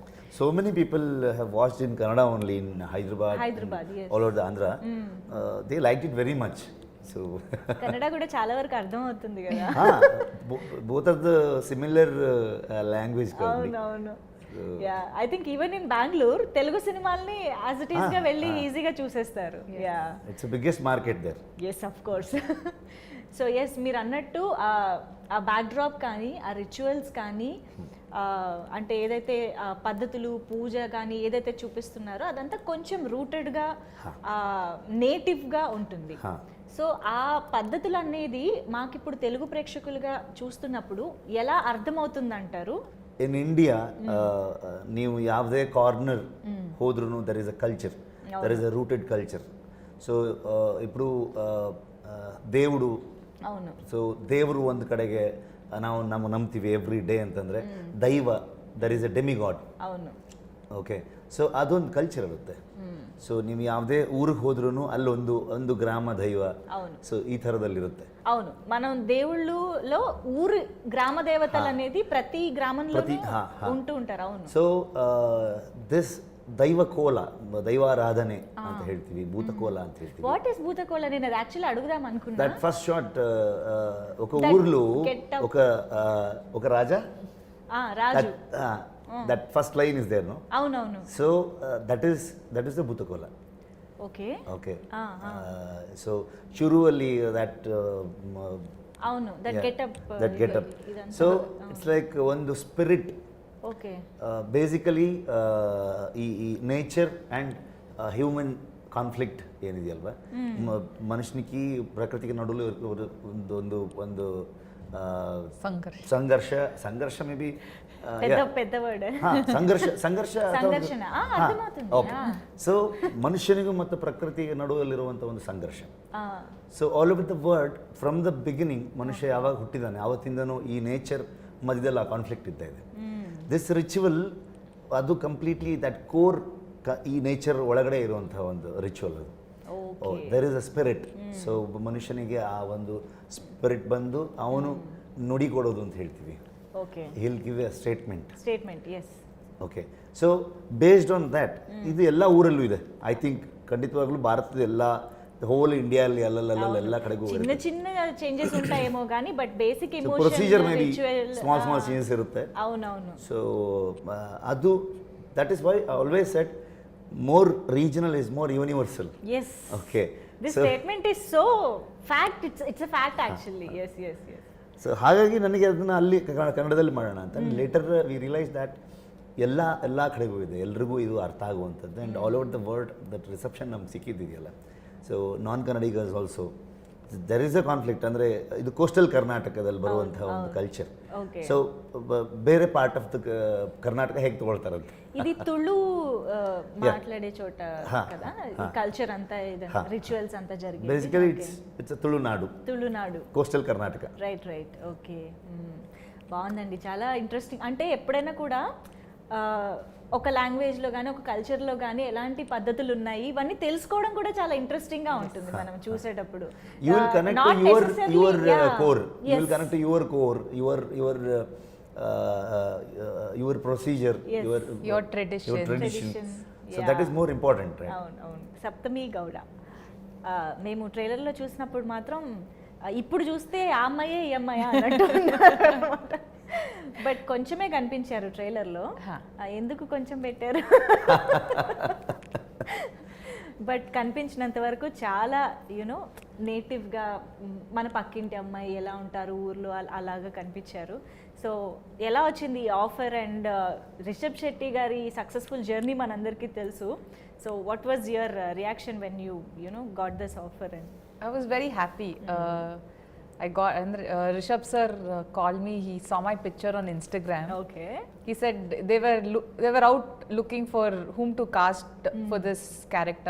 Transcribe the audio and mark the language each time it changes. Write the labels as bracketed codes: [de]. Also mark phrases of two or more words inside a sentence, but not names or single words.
[en] So many people have watched in Kannada only in Hyderabad, yes. all over the Andhra. They liked it very much. So [te] కన్నడ కూడా చాలా వరకు అర్థం అవుతుంది కదా. [en] both of the similar language. [te] అవును. [en] Yeah, I think even in Bengaluru [te] తెలుగు సినిమాల్ని [en] as it is [te] గా వెళ్ళి ఈజీగా చూసేస్తారు. యా, [en] It's the biggest market there. Yes, of course. So yes, [te] మీరు అన్నట్టు ఆ బ్యాక్డ్రాప్ కానీ, ఆ రిచువల్స్ కానీ, అంటే ఏదైతే పద్ధతులు, పూజ కానీ ఏదైతే చూపిస్తున్నారో అదంతా కొంచెం రూటెడ్గా, నేటివ్గా ఉంటుంది. సో ఆ పద్ధతులు అనేది మాకు ఇప్పుడు తెలుగు ప్రేక్షకులుగా చూస్తున్నప్పుడు ఎలా అర్థమవుతుంది అంటారు? [en] In India [kn] ನೀವು ಯಾವುದೇ ಕಾರ್ನರ್ ಹೋದ್ರೂ [en] there is a culture, there is a rooted culture. [te] ಸೊ ఇప్పుడు దేవుడు, అవును, [kn] ಸೊ ದೇವರು ಒಂದು ಕಡೆಗೆ ನಾವು ನಂಬ್ತೀವಿ [en] every day [kn] ಅಂತಂದರೆ, ದೈವ, [en] there is a demigod. [te] అవును. [kn] ಓಕೆ. ಸೊ ಅದೊಂದು ಕಲ್ಚರ್ ಇರುತ್ತೆ. ಸೊ ನೀವು ಯಾವುದೇ ಊರಿಗೆ ಹೋದ್ರೂ ಅಲ್ಲೊಂದು ಗ್ರಾಮ ದೈವ, ಸೊ ಈ ಥರದಲ್ಲಿರುತ್ತೆ. [te] అవును, మనం దేవుళ్ళలో ఊరు గ్రామ దేవతలు అనేది ప్రతి గ్రామంలో ఉంటూ ఉంటారు. అవును. [en] So this [kn] ದೈವ ಕೋಲ, ದೈವಾರಾಧನೆ ಅಂತ ಹೇಳ್ತೀವಿ, ಭೂತಕೋಲ ಅಂತ ಹೇಳ್ತೀವಿ. [en] What is [te] భూతకోల? నేను అది యాక్చువల్లీ అడుగుదాం అనుకున్నా. [en] That first shot, [te] ఒక ఊర్లో ఒక రాజా, రాజు, [en] That first line is there, no? [te] అవునవును. [en] So that is the ಭೂತಕೋಲ. [te] ఓకే. [kn] సో ಶುರುವಲ್ಲಿ ದಟ್, [te] అవును, దట్ [en] Getup. So it's like ಒಂದು ಸ್ಪಿರಿಟ್. [te] ఓకే. [kn] ಬೇಸಿಕಲಿ ಈ [en] nature and human conflict [kn] ಏನಿದೆಯಲ್ವಾ, ಮನುಷ್ಯನಿಗೆ ಪ್ರಕೃತಿಗೆ ನಡುವೆ ಒಂದು ಸಂಘರ್ಷ [en] may be [te] పెద్ద వర్డ్. [kn] ಸಂಘರ್ಷ. ಸೊ ಮನುಷ್ಯನಿಗೂ ಮತ್ತು ಪ್ರಕೃತಿಗೆ ನಡುವಲ್ಲಿರುವಂಥ ಒಂದು ಸಂಘರ್ಷ. [en] So all over the world, from the beginning, [kn] ಮನುಷ್ಯ ಯಾವಾಗ ಹುಟ್ಟಿದಾನೆ ಆವತ್ತಿಂದನೂ ಈ ನೇಚರ್ ಮಧ್ಯದಲ್ಲಿ ಆ ಕಾನ್ಫ್ಲಿಕ್ಟ್ ಇದ್ದ ಇದೆ. [en] This ritual [kn] ಅದು [en] completely that core, [kn] ಈ ನೇಚರ್ ಒಳಗಡೆ ಇರುವಂಥ ಒಂದು ರಿಚುವಲ್ ಅದು. [en] There is a spirit. [kn] ಸೊ ಮನುಷ್ಯನಿಗೆ ಆ ಒಂದು ಸ್ಪಿರಿಟ್ ಬಂದು ಅವನು ನುಡಿ ಕೊಡೋದು ಅಂತ ಹೇಳ್ತೀವಿ. ಓಕೆ, [en] He'll give a statement. ಎಸ್. Okay, so based on that [kn] ಇದು ಎಲ್ಲ ಊರಲ್ಲೂ ಇದೆ. [en] I think [kn] ಖಂಡಿತವಾಗ್ಲೂ ಭಾರತದ ಎಲ್ಲ ಹೋಲ್ ಇಂಡಿಯಾಲ್ಲಿ ಎಲ್ಲ ಕಡೆಗೂ [te] చిన్న చిన్న ಚೇಂಜಸ್ ఉంటాయేమో కానీ [en] but basic emotion procedure may be small changes [kn] ಇರುತ್ತೆ. అవునవును. [en] ಸೊ ಅದು that is why I always said more regional is more universal. ಎಸ್. ಓಕೆ, This statement is so fact. It's a fact actually. Yes yes yes. [kn] ಸೊ ಹಾಗಾಗಿ ನನಗೆ ಅದನ್ನು ಅಲ್ಲಿ ಕನ್ನಡದಲ್ಲಿ ಮಾಡೋಣ ಅಂತ. [en] Later we realise that [kn] ಎಲ್ಲ ಕಡೆಗೂ ಇದೆ, ಎಲ್ರಿಗೂ ಇದು ಅರ್ಥ ಆಗುವಂಥದ್ದು. [en] And all over the world that reception [kn] ನಮ್ಗೆ ಸಿಕ್ಕಿದೆಯಲ್ಲ. [en] So non Kannadigas also there is a conflict. [kn] ಅಂದರೆ ಇದು ಕೋಸ್ಟಲ್ ಕರ್ನಾಟಕದಲ್ಲಿ ಬರುವಂತಹ ಒಂದು ಕಲ್ಚರ್. ಸೊ ಬೇರೆ [en] part of the [kn] ಕರ್ನಾಟಕ ಹೇಗೆ ತಗೊಳ್ತಾರಂತೆ, [te] ఇది తుళు మాట్లాడే చోట కదా కల్చర్ అంతా ఇదంతా రిచువల్స్ అంతా జరిగేది. [en] Basically it's Tulunadu coastal Karnataka. [te] రైట్. ఓకే, బాగుందండి, చాలా ఇంట్రెస్టింగ్. అంటే ఎప్పుడైనా కూడా ఒక లాంగ్వేజ్లో కానీ ఒక కల్చర్లో కానీ ఎలాంటి పద్ధతులు ఉన్నాయి ఇవన్నీ తెలుసుకోవడం కూడా చాలా ఇంట్రెస్టింగ్గా ఉంటుంది మనం చూసేటప్పుడు. [en] You will connect to your core. You will connect to your core, your procedure, your tradition. So that is more important, right? [te] అవును. సప్తమి గౌడ మేము ట్రైలర్లో చూసినప్పుడు మాత్రం ఇప్పుడు చూస్తే ఆ అమ్మాయే ఈ అమ్మాయా అన్నట్టు అన్నమాట. బట్ కొంచెమే కనిపించారు ట్రైలర్లో. ఎందుకు కొంచెం పెట్టారు? బట్ కనిపించినంత వరకు చాలా యూనో నేటివ్గా మన పక్కింటి అమ్మాయి ఎలా ఉంటారు ఊర్లో అలాగా కనిపించారు. సో ఎలా వచ్చింది ఈ ఆఫర్? అండ్ రిషబ్ శెట్టి గారి సక్సెస్ఫుల్ జర్నీ మనందరికీ తెలుసు. [en] So what was your reaction when you got this offer? [te] అండ్ [en] I was very happy. I got and Rishab sir called me. He saw my picture on Instagram. Okay. He said they were out looking for whom to cast for this character.